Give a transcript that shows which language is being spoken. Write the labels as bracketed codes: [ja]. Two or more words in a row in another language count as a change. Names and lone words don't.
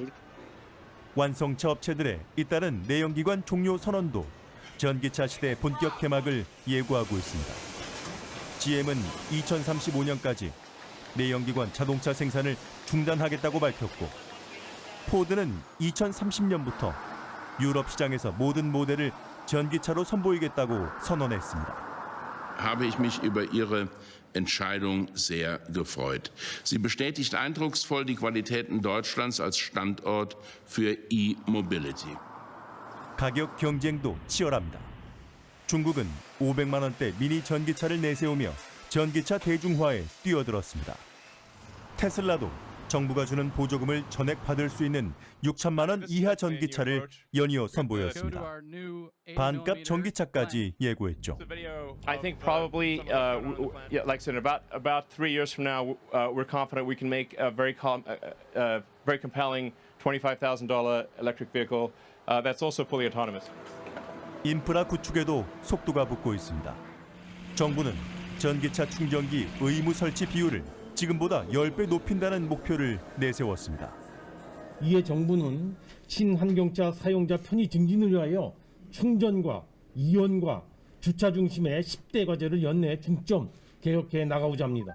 [ko] 완성차 업체들의 잇따른 내연기관 종료 선언도 전기차 시대 본격 개막을 예고하고 있습니다. GM은 2035년까지 내연기관 자동차 생산을 중단하겠다고 밝혔고 포드는 2030년부터 유럽 시장에서 모든 모델을 전기차로 선보이겠다고 선언했습니다. [de] habe ich mich über Ihre Entscheidung sehr gefreut. Sie bestätigt eindrucksvoll die Qualitäten Deutschlands als Standort für E-Mobility. [ko] 가격 경쟁도 치열합니다. 중국은 500만 원대 미니 전기차를 내세우며 전기차 대중화에 뛰어들었습니다. 테슬라도 정부가 주는 보조금을 전액 받을 수 있는 6천만 원 이하 전기차를 연이어 선보였습니다. 반값 전기차까지 예고했죠. [en] I think probably, like I said, about 3 years from now, we're confident we can make a very compelling $25,000 electric vehicle that's also fully autonomous. [ko] 인프라 구축에도 속도가 붙고 있습니다. 정부는 전기차 충전기 의무 설치 비율을 지금보다 10배 높인다는 목표를 내세웠습니다. 이에 정부는 친환경차 사용자 편의 증진을 위하여 충전과 이용과 주차 중심의 10대 과제를 연내 중점 개혁해 나가고자 합니다.